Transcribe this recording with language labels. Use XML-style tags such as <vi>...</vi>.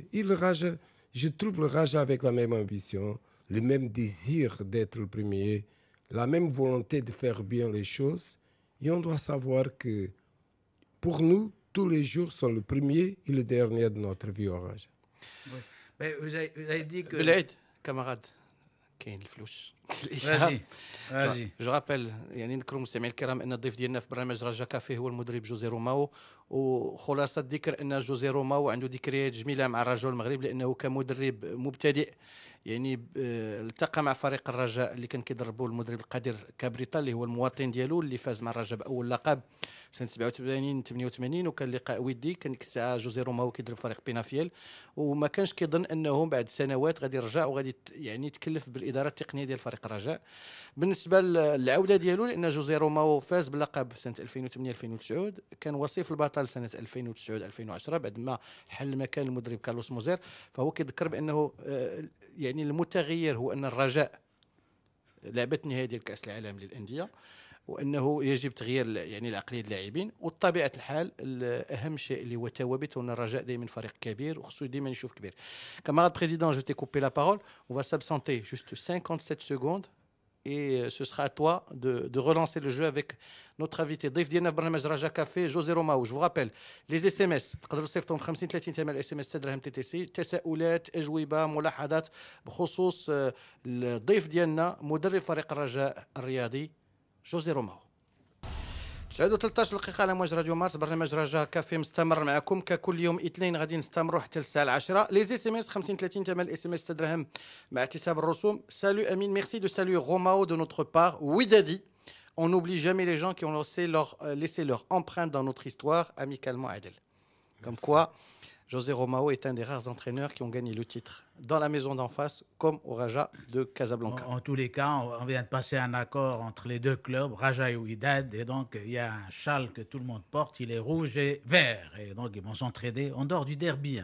<fr>Et le Raj, je trouve le Raj avec la même ambition, le même désir d'être le premier, la même volonté de faire bien les choses. Et on doit savoir que pour nous, tous les jours sont le premier et le dernier de notre vie au Raj. Oui. Mais vous avez dit que... Beled, camarade, كاين الفلوس. Vas-y.</fr> <ar>جو رابيل يعني نذكروا المستمعين الكرام ان الضيف ديالنا في برنامج رجا كافيه هو المدرب جوزي روماو، وخلاصه الذكر ان جوزي روماو عنده ذكريات جميله مع الرجاء المغرب لانه كمدرب مبتدئ يعني التقى مع فريق الرجاء اللي كان كيدربه المدرب القدير كابريتا اللي هو المواطن ديالو اللي فاز مع الرجاء باول لقب سنه 87 88 وكان لقاء ودي كان ديك الساعه جوزي روماو كيدرب فريق بينافيل وما كانش كيظن انه بعد سنوات غادي يرجع وغادي يعني يتكلف بالاداره التقنيه ديال فريق الرجاء. بالنسبه للعوده ديالو لان جوزي روماو فاز باللقب سنه 2008 2009 كان وصيف البطل سنه 2009 2010 بعد ما حل مكان المدرب كارلوس موزير، فهو كيذكر بانه يعني المتغير هو ان الرجاء لعبت نهائي ديال كاس العالم للانديه وانه يجب تغيير يعني العقليه اللاعبين. وبطبيعه الحال اهم شيء اللي هو الثوابت، وان الرجاء دائما فريق كبير وخصو دائما يشوف كبير.</ar> <fr>Camarade président, je t'ai coupé la parole. On va s'absenter juste 57 secondes et ce sera à toi de relancer le jeu avec notre invité.</fr> <ar>ضيف ديالنا في برنامج رجاء كافي جوزي روماو. Je vous rappelle les SMS تقدروا تصيفطوهم 50 30 ثمن الاس ام اس تدرهم تي تي سي. تساؤلات، اجوبه، ملاحظات بخصوص الضيف ديالنا مدرب فريق الرجاء الرياضي جوزي روماو. 13 دقيقة على موج راديو مارس. برنامج رجاء كافي مستمر معكم ككل يوم اثنين، غادي نستمروا حتى الساعة 10. لي اس ام اس 50 30 ثمن الاس ام اس تدرهم مع احتساب الرسوم.</ar> <fr>Salut Amine, merci de saluer Romao de notre part. Widadi, on n'oublie jamais les gens qui ont laissé leur empreinte dans notre histoire. Amicalement Adel. Comme quoi, José Romao est un des rares entraîneurs qui ont gagné le titre dans la maison d'en face, comme au Raja de Casablanca. En tous les cas, on vient de passer un accord entre les deux clubs, Raja et Wydad, et donc il y a un châle que tout le monde porte, il est rouge et vert, et donc ils vont s'entraider en dehors du derby.</fr>